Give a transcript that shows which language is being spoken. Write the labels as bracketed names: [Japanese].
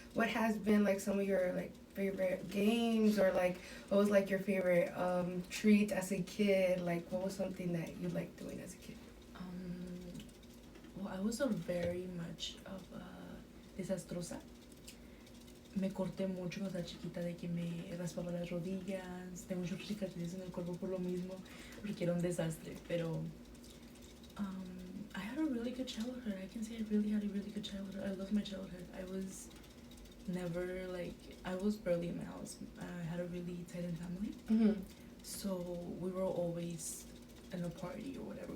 [English] What has been some of your favorite games, or what was your favorite treat as a kid? What was something that you liked doing as a kid? Well, I was a very much of a desastrosa. [Spanish] Me corté mucho cuando estaba chiquita, de que me raspaba las rodillas. Tengo muchas cicatrices en el cuerpo por lo mismo, porque era un desastre. [English] Pero I had a really good childhood. I can say I really had a really good childhood. I loved my childhood. I was never I was barely in my house. I had a really tight-knit family. Mm-hmm. So we were always in a party or whatever.